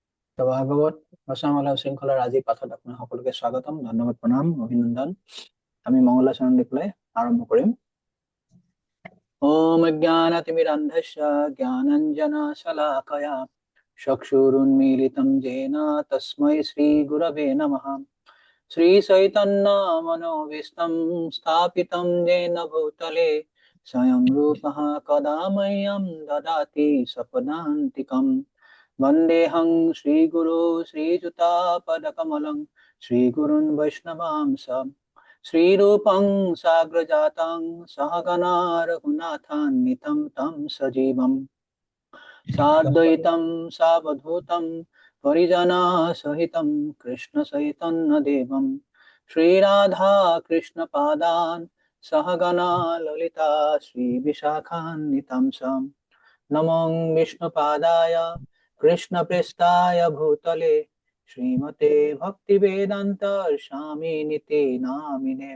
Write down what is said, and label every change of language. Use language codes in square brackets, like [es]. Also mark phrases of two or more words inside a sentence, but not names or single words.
[as] তো ভাগৱত ৰচনামালা শৃংখলাৰ আজি পাঠত আপোনাক সকলোকে স্বাগতম, ধন্যবাদ, প্ৰণাম, অভিনন্দন। আমি মংগলাচৰণ দি পেলাই আৰম্ভ কৰিম। [sa] ওম অজ্ঞানতিমিৰান্ধস্য জ্ঞানাঞ্জনশলাকয়া চক্ষুৰুন্মীলিतं येन তস্मै শ্রীগুরবে নমঃ। শ্রীচৈতন্যমনোভীষ্টं স্থাপিतं येन ভূতলে স্বয়ং রূপः কदा मह्यं ददाति स्वपदान्तिकम्। वन्देऽहं श्रीगुरो श्रीयुतापदकमलं श्रीगुरुन् वैष्णवांश श्रीरूपं साग्रजातं सहगणा रघुनाथान्वितं तं सजीवम् साद्वैतं सावधूतं परिजनसहितं कृष्णचैतन्यदेवं श्रीराधा कृष्णपादान् सहगणा ललिता श्रीविशाखान्वितं च नमो विष्णुपादाय कृष्णप्रेष्ठाय भूतले श्रीमते भक्तिवेदान्त स्वामिनिते नामिने।